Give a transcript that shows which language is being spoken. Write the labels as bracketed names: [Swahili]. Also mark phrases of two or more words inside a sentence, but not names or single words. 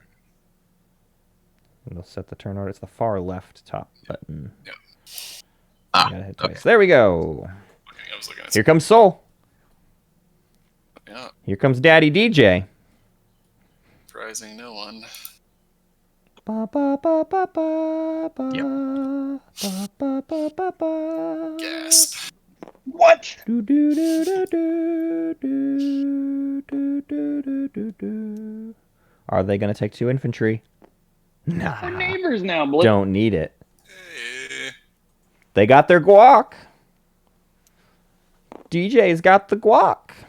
[English] And we'll set the turn order. It's the far left top button. Yep. Gotta hit twice. There we go. Okay, I was looking at Here comes Soul. Yeah, Here comes Daddy DJ. surprising no one. Ba, ba, ba, ba, ba, ba, Yep. ba, ba, ba, ba. Gasp. What? Do, do, do, do, do, do, do, do, do, do, do. Are they going to take 2 infantry? Nah. We're neighbors now, boy. Don't need it. Hey. They got their guac. DJ's got the guac.